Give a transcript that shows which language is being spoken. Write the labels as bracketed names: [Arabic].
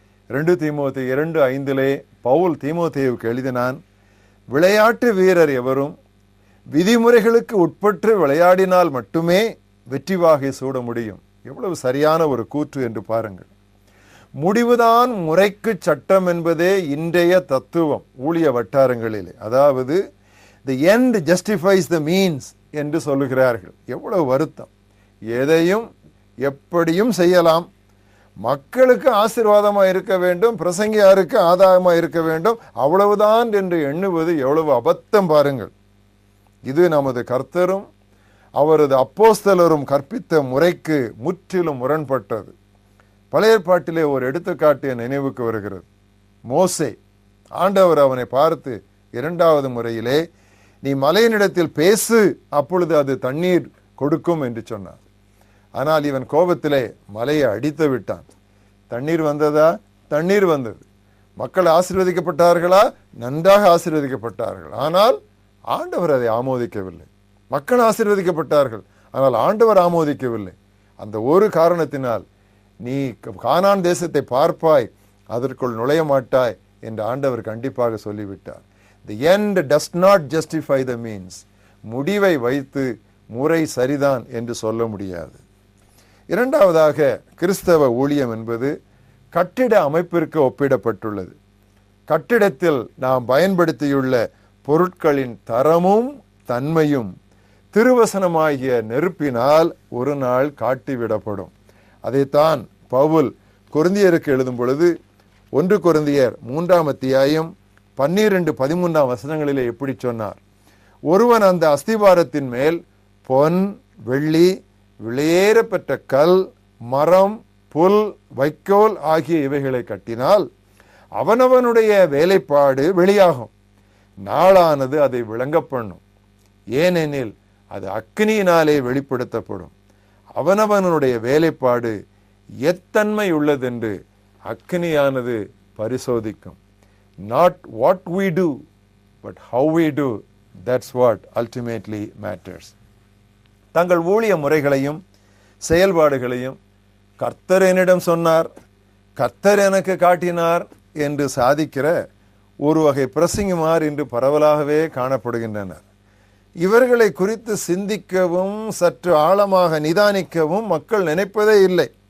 [Tamil] 2 தீமோத்தேயு 2:5 பவுல் தீமோத்தேயுவுக்கு எழுதினான், விளையாட்டு வீரர் எவரும் விதிமுறைகளுக்கு உட்பட்டு விளையாடினால் மட்டுமே வெற்றி வாகை சூட முடியும். எவ்வளவு சரியான ஒரு கூற்று என்று பாருங்கள். முடிவுதான் முறைக்கு சட்டம் என்பதே இன்றைய தத்துவம் ஊழிய வட்டாரங்களிலே. அதாவது [English] the end justifies the means [Tamil] என்று சொல்லுகிறார்கள். எவ்வளவு வருத்தம்! எதையும் எப்படியும் செய்யலாம், மக்களுக்கு ஆசீர்வாதமாக இருக்க வேண்டும், பிரசங்கியாருக்கு ஆதாயமாக இருக்க வேண்டும், அவ்வளவுதான் என்று எண்ணுவது எவ்வளவு அபத்தம் பாருங்கள். இது நமது கர்த்தரும் அவரது அப்போஸ்தலரும் கற்பித்த முறைக்கு முற்றிலும் முரண்பட்டது. பழைய ஏற்பாட்டிலே ஒரு எடுத்துக்காட்டு நினைவுக்கு வருகிறது. மோசே, ஆண்டவர் அவனை பார்த்து இரண்டாவது முறையிலே நீ மலையினிடத்தில் பேசு, அப்பொழுது அது தண்ணீர் கொடுக்கும் என்று சொன்னார். ஆனால் இவன் கோபத்திலே மலையை அடித்து விட்டான். தண்ணீர் வந்ததா? தண்ணீர் வந்தது. மக்கள் ஆசீர்வதிக்கப்பட்டார்களா? நன்றாக ஆசீர்வதிக்கப்பட்டார்கள். ஆனால் ஆண்டவர் அதை ஆமோதிக்கவில்லை. மக்கள் ஆசீர்வதிக்கப்பட்டார்கள், ஆனால் ஆண்டவர் ஆமோதிக்கவில்லை. அந்த ஒரு காரணத்தினால் நீ கானான் தேசத்தை பார்ப்பாய், அதற்குள் நுழைய மாட்டாய் என்று ஆண்டவர் கண்டிப்பாக சொல்லிவிட்டார். [English] The end does not justify the means. [Tamil] முடிவை வைத்து முறை சரிதான் என்று சொல்ல முடியாது. இரண்டாவதாக, கிறிஸ்தவ ஊழியம் என்பது கட்டிட அமைப்பிற்கு ஒப்பிடப்பட்டுள்ளது. கட்டிடத்தில் நாம் பயன்படுத்தியுள்ள பொருட்களின் தரமும் தன்மையும் திருவசனமாகிய நெருப்பினால் ஒரு நாள் காட்டிவிடப்படும். அதைத்தான் பவுல் கொரிந்தியருக்கு எழுதும் பொழுது 1 கொரிந்தியர் 3 அத்தியாயம் 12-13 வசனங்களிலே எப்படி சொன்னார்? ஒருவன் அந்த அஸ்திபாரத்தின் மேல் பொன், வெள்ளி, விலையேறப்பெற்ற கல், மரம், புல், வைக்கோல் ஆகிய இவைகளை கட்டினால் அவனவனுடைய வேலைப்பாடு வெளியாகும். நாளானது அதை விளங்க பண்ணும். ஏனெனில் அது அக்கினியினாலே வெளிப்படுத்தப்படும். அவனவனுடைய வேலைப்பாடு எத்தன்மை உள்ளதென்று அக்கினியானது பரிசோதிக்கும். [English] Not what we do, but how we do. That's what ultimately matters. [Tamil] தங்கள் ஊழிய முறைகளையும் செயல்பாடுகளையும் கர்த்தர் என்னிடம் சொன்னார், கர்த்தர் எனக்கு காட்டினார் என்று சாதிக்கிற ஒரு வகை பிரசங்கிமார் இன்று பரவலாகவே காணப்படுகின்றனர். இவர்களை குறித்து சிந்திக்கவும் சற்று ஆழமாக நிதானிக்கவும் மக்கள் நினைப்பதே இல்லை.